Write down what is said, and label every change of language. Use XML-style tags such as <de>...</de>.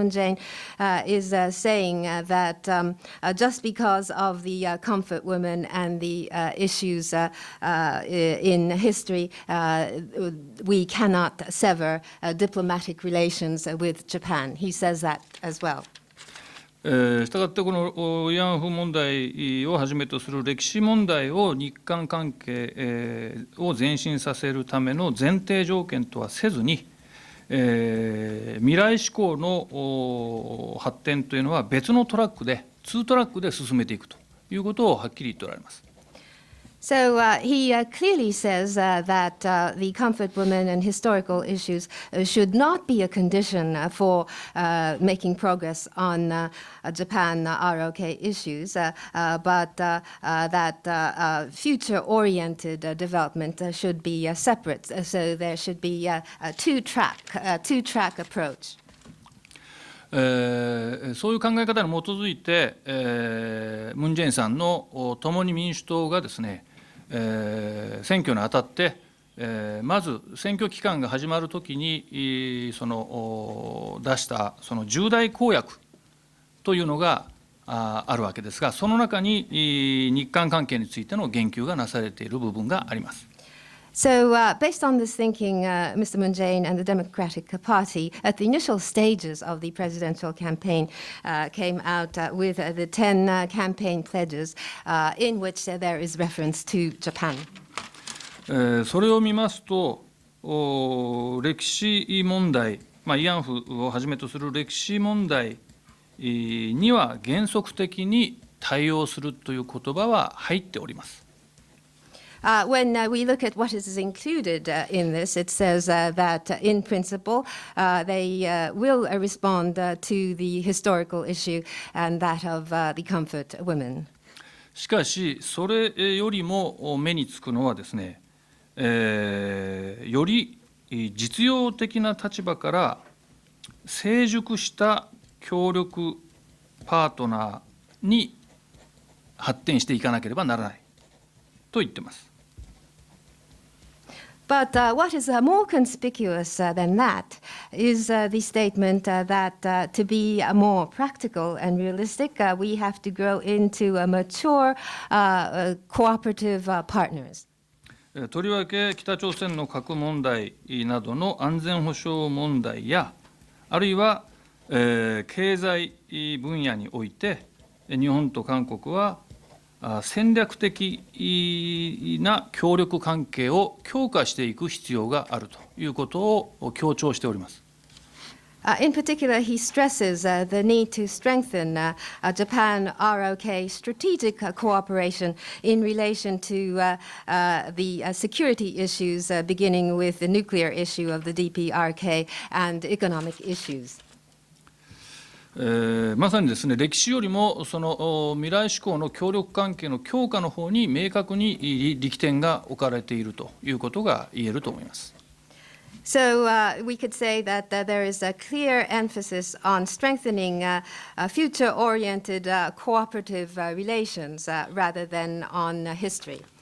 <en>Moon Jae-in is saying that just because of the comfort women and the issues in history, we cannot sever diplomatic relations with Japan. He says that as well.</en> <ja>したがってこの慰安婦問題をはじめとする歴史問題を日韓関係を前進させるための前提条件とはせずに、未来志向の発展というのは別のトラックで2トラックで進めていくということをはっきり言っておられます。</ja> <en>So he clearly says that the comfort women and historical issues should not be a condition for making progress on Japan-ROK issues, but that future-oriented development should be separate. So there should be a two-track approach.</en> <ja>そういう考え方に基づいて、ムン・ジェインさんの共に民主党がですね、選挙にあたって、まず選挙期間が始まるときに出したその重大公約というのがあるわけですが、その中に日韓関係についての言及がなされている部分があります。</ja> <en>So based on this thinking, Mr. Moon Jae-in and the Democratic Party, at the initial stages of the presidential campaign, came out with the 10 campaign pledges in which there is reference to Japan.</en> <ja>それを見ますと、歴史問題、慰安婦をはじめとする歴史問題には原則的に対応するという言葉は入っております。</ja> <en>When we look at what is included in this, it says that in principle they will respond to the historical issue and that of the comfort women.</en> <ja>しかし、それよりも目につくのはですね、より実用的な立場から成熟した協力パートナーに発展していかなければならないと言っています。</ja> <en>But what is more conspicuous than that is the statement that to be more practical and realistic, we have to grow into mature cooperative partners.</en> <ja>とりわけ北朝鮮の核問題などの安全保障問題や、あるいは、経済分野において、日本と韓国は戦略的な協力関係を強化していく必要があるということを強調しております。</ja> <en>In particular, he stresses the need to strengthen Japan-ROK strategic cooperation in relation to the security issues, beginning with the nuclear issue of the DPRK and economic issues.</en> <ja>まさにですね、歴史よりもその未来志向の協力関係の強化の方に明確に力点が置かれているということが言えると思います。</ja> <en>So we could say that there is a clear emphasis on strengthening future-oriented cooperative relations rather than on history.</en>